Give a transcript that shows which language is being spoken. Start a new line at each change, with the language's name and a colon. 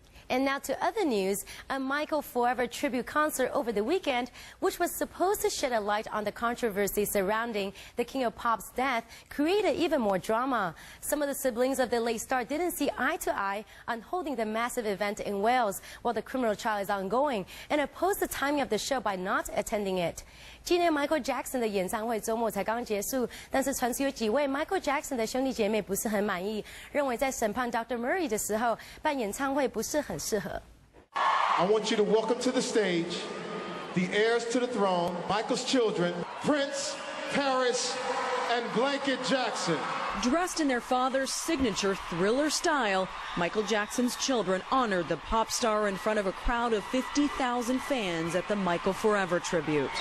English: And now to other news, a Michael Forever tribute concert over the weekend, which was supposed to shed a light on the controversy surrounding the King of Pop's death, created even more drama. Some of the siblings of the late star didn't see eye to eye on holding the massive event in Wales while the criminal trial is ongoing, and opposed the timing of the show by not attending it.
Chinese: 今年 Michael Jackson 的演唱会周末才刚结束，但是传出有几位 Michael Jackson 的兄弟姐妹不是很满意，认为在审判 Dr. Murray 的时候办演唱会不是很适合。
English: I want you to welcome to the stage the heirs to the throne, Michael's children, Prince, Paris, and Blanket Jackson. Dressed in their father's signature Thriller style, Michael Jackson's children honored the pop star in front of a crowd of 50,000 fans at the Michael Forever tribute.